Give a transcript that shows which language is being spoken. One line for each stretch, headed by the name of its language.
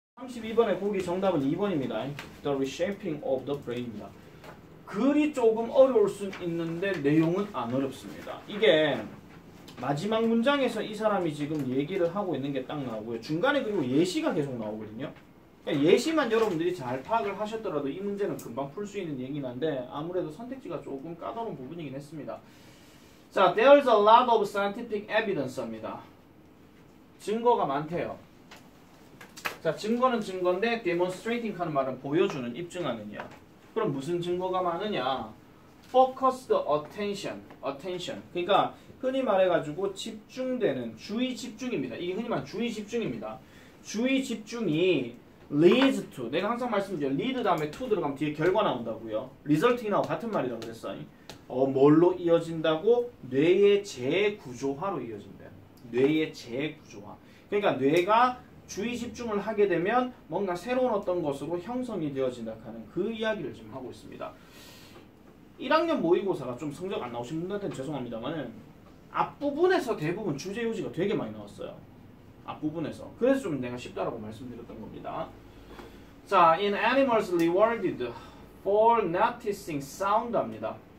Korean: 32번의 보기 정답은 2번입니다.
English: The reshaping of the brain입니다.
Korean: 글이 조금 어려울 수 있는데 내용은 안 어렵습니다. 이게 마지막 문장에서 이 사람이 지금 얘기를 하고 있는 게 딱 나오고요. 중간에 그리고 예시가 계속 나오거든요. 그러니까 예시만 여러분들이 잘 파악을 하셨더라도 이 문제는 금방 풀 수 있는 얘기긴 한데 아무래도 선택지가 조금 까다로운 부분이긴 했습니다.
English: 자, there's a lot of scientific evidence입니다.
Korean: 증거가 많대요. 자, 증거는 증거인데 demonstrating 하는 말은 보여주는, 입증하느냐. 그럼 무슨 증거가 많으냐?
English: focused attention.
Korean: 그러니까 흔히 말해가지고 집중되는, 주의 집중입니다. 이게 흔히 말하는 주의 집중입니다. 주의 집중이 leads to, 내가 항상 말씀드려요. lead 다음에 to 들어가면 뒤에 결과 나온다고요. resulting하고 같은 말이라고 그랬어요. 뭘로 이어진다고? 뇌의 재구조화로 이어진대요. 뇌의 재구조화. 그러니까 뇌가 주의 집중을 하게 되면 뭔가 새로운 어떤 것으로 형성이 되어진다 하는 그 이야기를 지금 하고 있습니다. 1학년 모의고사가 좀 성적 안 나오신 분들한테는 죄송합니다만 앞부분에서 대부분 주제 요지가 되게 많이 나왔어요. 앞부분에서. 그래서 좀 내가 쉽다라고 말씀드렸던 겁니다.
English: 자, in animals rewarded for noticing sound 합니다.